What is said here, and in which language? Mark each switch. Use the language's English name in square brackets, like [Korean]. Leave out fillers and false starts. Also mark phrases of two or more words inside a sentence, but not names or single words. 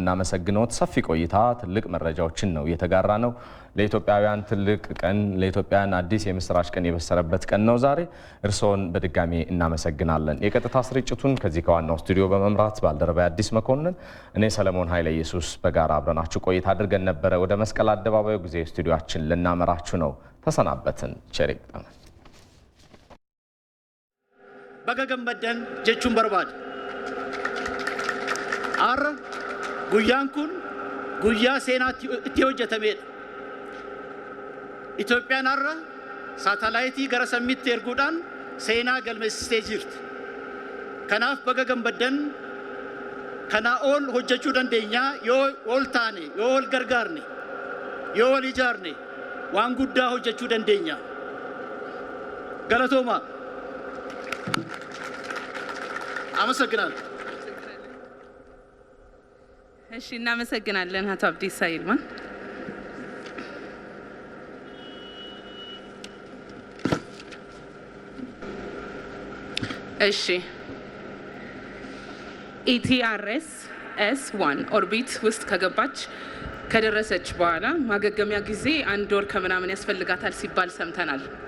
[Amharic] የምናመሰግነው። ሰፊ ቆይታ ትልቅ መረጃዎችን ነው የተጋራ ነው። ለኢትዮጵያውያን ትልቅ ቀን፣ ለኢትዮጵያውያን አዲስ የምስራች ቀን የበሰረበት ቀን ነው ዛሬ። እርስዎን በድጋሚ እናመሰግናለን። የቀጥታ ስርጭቱን ከዚህ ከዋናው ስቱዲዮ በመምራት ባልደረባ አዲስ መኮንን፣ እኔ ሰለሞን ኃይለ ኢየሱስ በጋራ አብረናችሁ ቆይታ አድርገን ነበረ። ወደ መስቀል አደባባዩ ጊዜ ስቱዲዮአችን ልናመራችሁ ነው። ተሰናበትን። ቸር ይግጠመን። [Oromo] Baga gammaddan jechuun barbaada. Har'a guyyaan kun guyyaa seenaatti itti hojjetamedha. Itoophiyaan har'a saatelaayitii gara samiitti erguudhaan seenaa galmeessistee jirti. Kanaaf baga gammaddan kanaa ol hojjechuu dandeenya yoo ol taane, yoo ol gargaarne, yoo ol ijaarne waan guddaa hojjechuu dandeenya. Galatooma. [Amharic] አመሰግናለሁ። እሺ እናመሰግናለን አቶ አብዲሳ ይልማን። እሺ ኢቲአርኤስ 1 ኦርቢት ውስጥ ከገባች ከደረሰች በኋላ ማገገሚያ ጊዜ 1 ወር ከምናምን ያስፈልጋታል ሲባል ሰምተናል።